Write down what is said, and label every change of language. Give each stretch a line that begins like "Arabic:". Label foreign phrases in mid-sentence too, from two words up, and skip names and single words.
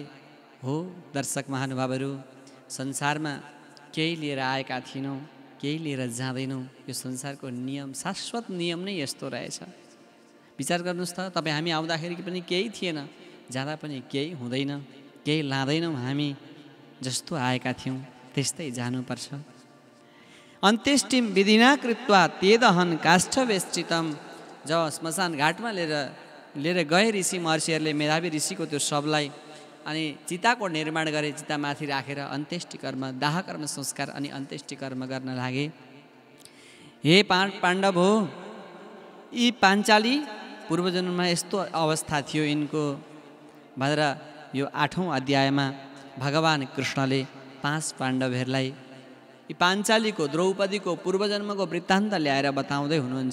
Nepali: हो दर्शक महानुभावहरू, संसारमा केही लिएर आएका थिएनौँ, केही लिएर जाँदैनौँ। यो संसारको नियम, शाश्वत नियम नै यस्तो रहेछ। विचार गर्नुहोस् त, तपाईँ हामी आउँदाखेरि पनि केही थिएन, जाँदा पनि केही हुँदैन, केही लाँदैनौँ। हामी जस्तो आएका थियौँ त्यस्तै जानुपर्छ।
Sanskrit: अन्त्येष्टिम विधिना कृत्वा तेदहन काष्ठवेष्टितम।
Nepali: जब श्मशान घाटमा लिएर गए ऋषि महर्षिहरूले मेधावी ऋषिको त्यो शवलाई, अनि चिताको निर्माण गरे। चितामाथि राखेर अन्त्येष्टि कर्म, दाह कर्म संस्कार अनि अन्त्येष्टि कर्म गर्न लागे। हे पाण्डव हो, यी पाञ्चाली पूर्वजन्ममा यस्तो अवस्था थियो यिनको भनेर यो 8औं अध्यायमा भगवान कृष्णले 5 पाण्डवहरूलाई यी पाञ्चालीको द्रौपदीको पूर्वजन्मको वृत्तान्त ल्याएर बताउँदै हुनुहुन्छ।